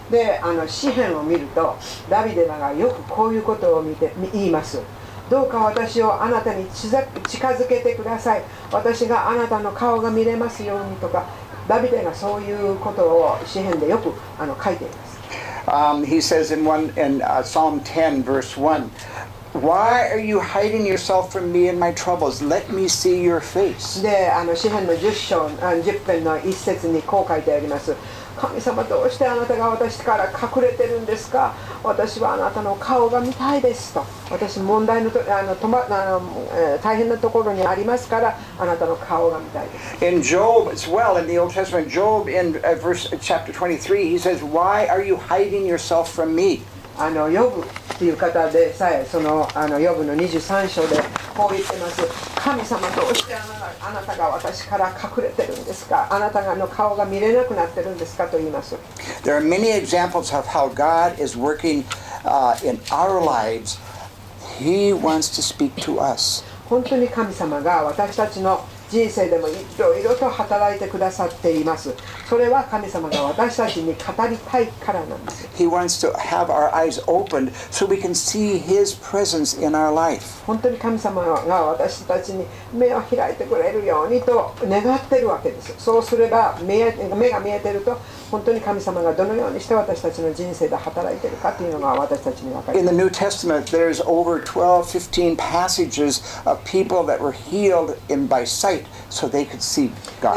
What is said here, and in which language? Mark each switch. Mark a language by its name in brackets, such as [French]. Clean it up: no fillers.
[Japanese] で詩篇を見るとダビデがよくこういうことを言います。どうか私をあなたに近づけてください。私があなたの顔が見れますようにとか、ダビデがそういうことを詩篇でよく書いています。 [English] He says in Psalm 10 verse 1, Why are you hiding yourself from me in my troubles? Let me see your face. [Japanese] で詩篇の10編の一節にこう書いてあります。神様どうしてあなたが私から隠れてるんですか。私はあなたの顔が見たいですと。私問題の大変なところにありますからあなたの顔が見たいです。 [English] In Job as well, in the Old Testament, Job in chapter 23, he says, Why are you hiding yourself from me? [Japanese] ヨブっていう方でさえヨブの23章でこう言ってます。神様どうしてあなたが私から隠れてるんですか。あなたの顔が見れなくなってるんですかと言います。 [English] There are many examples of how God is working in our lives. He wants to speak to us. [Japanese] 本当に神様が私たちの人生でもいろいろと働いてくださっています。それは神様が私たちに語りたいからなんです。 [English] He wants to have our eyes opened so we can see His presence in our life. [Japanese] 本当に神様が私たちに目を開いてくれるようにと願っているわけです。そうすれば目が見えていると本当に神様がどのようにして私たちの人生で働いているかというのが私たちに分かります。 [English] In the New Testament, there's over 12, 15 passages of people that were healed by sight so they could see God